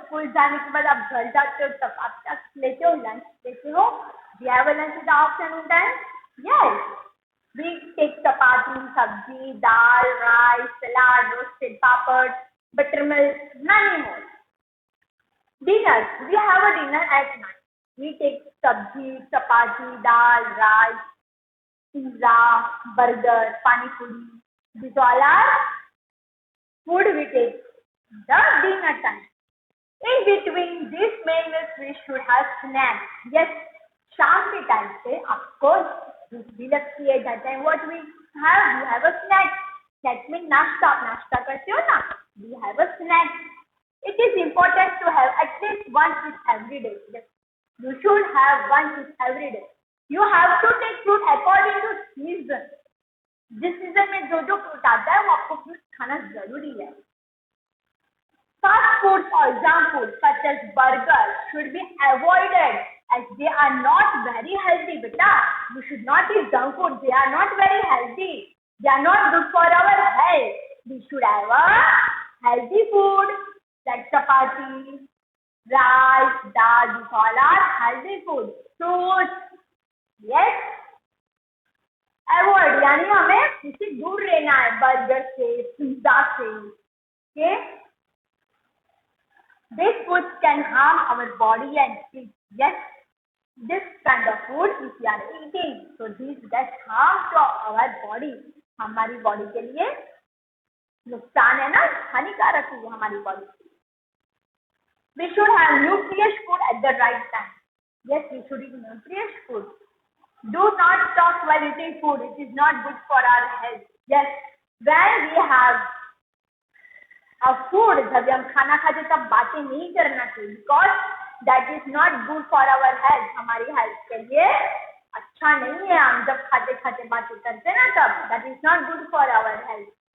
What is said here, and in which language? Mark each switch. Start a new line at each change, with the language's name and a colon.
Hindi: School जाने के बाद आप घर जाते हो तब आप क्या लेते हो? लंच लेते हो.
English: We have a lunch in the afternoon time. Yes. We take chapati, sabji, dal, rice, salad, roasted papad, buttermilk, many more. Dinner. We have a dinner at night. We take sabji, chapati, dal, rice, pizza, burger, pani puri. These all are food we take the dinner time. In between these meals, we should have snacks.
Hindi: Yes, शाम के time पे आपको भूख भी लगती है.
English: That time what we have a snack. That means nashta.
Hindi: आप नाश्ता करते हो ना?
English: We have a snack. It is important to have at least one fish every day. Yes. You should have one fish every day. You have to take fruit according to season.
Hindi: जिस season में जो fruit आता है वो आपको fruit खाना जरूरी है.
English: Fast foods or junk food such as burgers should be avoided as they are not very healthy. Beta, you should not eat junk food. They are not very healthy. They are not good for our health. We should have a healthy food like chapati, rice, dal. These all are healthy food. Fruits. Yes.
Hindi: Avoid यानी हमें इसे दूर रहना है burger से, pizza से. Okay.
English: These foods can harm our body and teeth. Yes, this kind of food if we are eating, so this does harm to our body.
Hindi: हमारी body के लिए नुकसान है ना, हानिकारक है ये हमारी बॉडी के लिए.
English: We should have nutritious food at the right time. Yes, we should eat nutritious food. Do not talk while eating food. It is not good for our health. Yes, when we have a food,
Hindi: जब हम खाना खाते तब बातें नहीं करना चाहिए,
English: because that is not good for our health.
Hindi: हमारी हेल्थ के लिए अच्छा नहीं है. हम जब खाते खाते बातें करते ना तब,
English: that is not good for our health.